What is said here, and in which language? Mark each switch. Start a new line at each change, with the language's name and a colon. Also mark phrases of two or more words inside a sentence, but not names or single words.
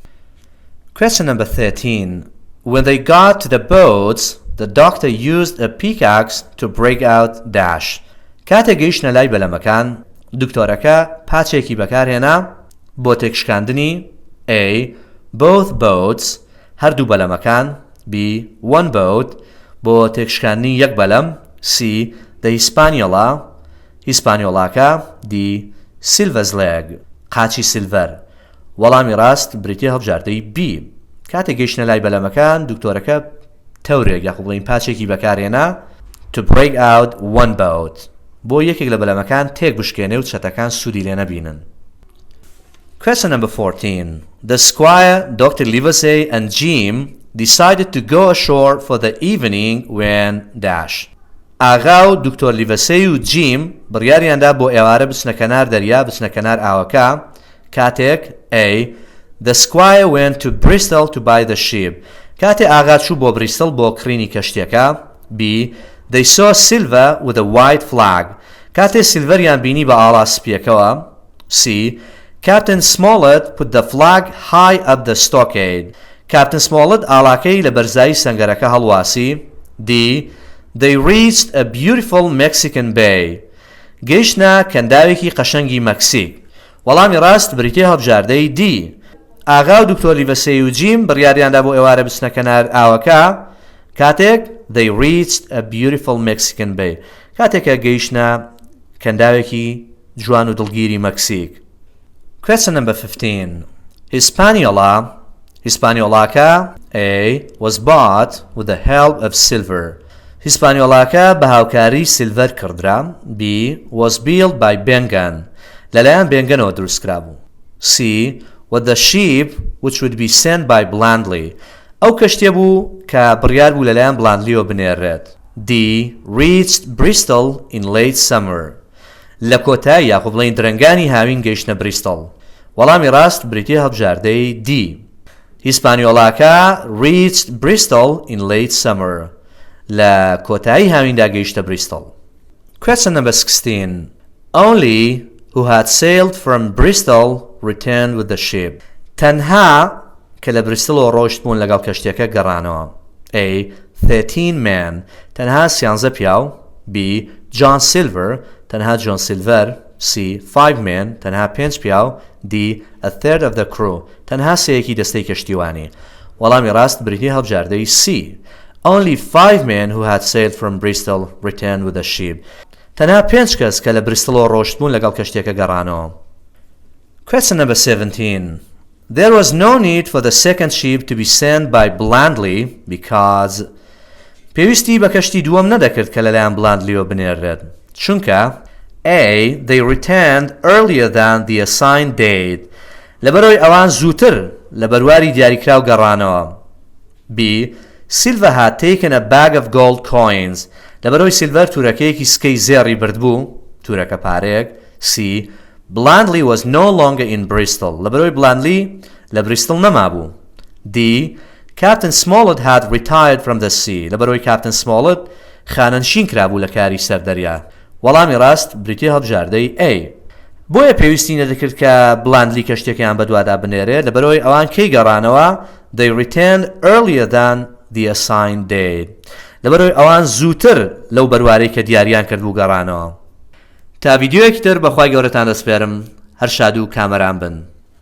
English: Question number 13. When they got to the boats, the doctor used a pickaxe to break out dash.
Central Kurdish: کاتێک گەیشتنە لای بەلەمەکان دکتۆرەکە پاچێکی بەکارهێنا بۆ تێکشکاندنی A.
English: Both boats
Central Kurdish: هەردوو بەلەمەکان. B.
English: One boat
Central Kurdish: بۆ تێکشکاندنی یەک بەلەم. C. The هیسپانیۆڵاکە. D.
English: Silver's leg
Central Kurdish: قاچی سیلڤەر. وەڵامی ڕاست بریتیە هەڵبژاردەی B. کاتێک گەیشتنە لای بەلەمەکان دکتۆرەکە تەورێک یاخۆ بڵین پاچێکی بەکارهێنا
English: to break out one boat
Central Kurdish: بۆ یەکێک لە بەلەمەکان تێک بشکێنێ و چەتەکان سوودی لێ نەبینن.
English: Question number 14. The squire, Dr. Livesey and Jim decided to go ashore for the evening when dash.
Central Kurdish: ئاغا و دکتۆر لیڤەسەی و جیم بڕیاریاندا بۆ ئێوارە بچنە کەنار دەریا بچنە کەنار ئاوەکە کاتێک A.
English: The squire went to Bristol to buy the ship.
Central Kurdish: کاتێ ئاغا چوو بۆ بریستڵ بۆ کڕینی کەشتیەکە. B.
English: They saw Silver with a white flag.
Central Kurdish: کاتێ سیلڤەریان بینی بە ئاڵا سپیەکەوە. C.
English: Captain Smollett put the flag high up the stockade.
Central Kurdish: Captain Smollett ئاڵاکەی لە بەرزایی سەنگەرەکە هەڵواسی. D.
English: They reached a beautiful Mexican bay.
Central Kurdish: گەیشتە کەنداوێکی قەشەنگی مەکسیک. وەڵامی ڕاست بریتێ هەڵبژاردەی D. ئاغا و دکتۆر لیڤەسەی و جیم بڕیاریاندا بۆ ئێوارە بچنە کەنار ئاوەکە کاتێک
English: They reached a beautiful Mexican bay.
Central Kurdish: کاتێکە گەیشتە کەنداوێکی جوان و دڵگیری مەکسیک.
English: Question number 15. Hispaniola A. was bought with the help of silver.
Central Kurdish: Hispaniola بە هاوکاری سیلڤەر کردرا. B.
English: was built by Bengan.
Central Kurdish: لەلایەن بێنگەنەوە دروستکرا بوو. C.
English: with the ship which would be sent by Blandly.
Central Kurdish: ئەو کەشتێ بوو کە بڕیار بوو لەلایەن بلاندلیەوە بنێرێت. D.
English: reached Bristol in late summer.
Central Kurdish: لە کۆتایی یاخۆ بڵێن درەنگانی هاوین گەیشتە بریستڵ. وەڵامی ڕاست بریتێ هەڵبژاردەی D.
English: هیسپانیۆلاکە reached Bristol in late summer.
Central Kurdish: لە کۆتایی هاویندا گەیشتە بریستڵ.
English: Question number 16. Only who had sailed from Bristol returned with the ship.
Central Kurdish: تەنها کە لە بریستڵەوە ڕۆشت بوون لەگەڵ کەشتیەکە گەڕانەوە.
English: A. 13 men.
Central Kurdish: تەنها 13 پیاو.
English: B. John Silver. تەنها John Silver. C. 5 men.
Central Kurdish: تەنها 5 پیاو.
English: D. a third of the crew.
Central Kurdish: تەنها سەیەکی دەستەی کەشتیوانی. وەڵامی ڕاست بریتێ هەڵبژاردەی C.
English: Only 5 men who had sailed from Bristol returned with the ship.
Central Kurdish: تەنها 5 کەس کە لە بریستڵەوە ڕۆشت بوون لەگەڵ کەشتیەکە گەڕانەوە.
English: Question number 17. There was no need for the second ship to be sent by Blandly because
Central Kurdish: پێویستی بە کەشتی دووەم نەدەکرد کە لەلایەن بلاندلیەوە بنێرێت. چونکە A.
English: They returned earlier than the assigned date.
Central Kurdish: لەبەرەوەی ئەوان زووتر لە بەرواری دیاریکراو گەڕانەوە. B.
English: Silver had taken a bag of gold coins.
Central Kurdish: لەبەرەوەی سیلڤەر تورەکەیەکی سکەی زێڕی بردبوو تورەکە پارێک. C.
English: Blandly was no longer in Bristol.
Central Kurdish: لەبەرەوەی بلاندلی لە بریستڵ نەمابوو. D.
English: Captain Smollett had retired from the sea.
Central Kurdish: لەبەرەوەی Captain Smollett خانەنشین کرابوو لە کاری سەردەریا. وەڵامی ڕاست بریتێ هەڵبژاردەی A. بۆیە پێویستی نەدەکرد کە بلاندلی کەشتێکیان بەدوادا بنێرێت لەبەرەوەی ئەوان کەی گەڕانەوە
English: They returned earlier than the assigned date.
Central Kurdish: لەبەرەوەی ئەوان زووتر لەو بەروارەی کە دیاریان کرد بوو گەڕانەوە. تا ڤیدیۆیەکی تر بەخوای گەورەتان دەسپێرم. هەر شاد و کامەران بن.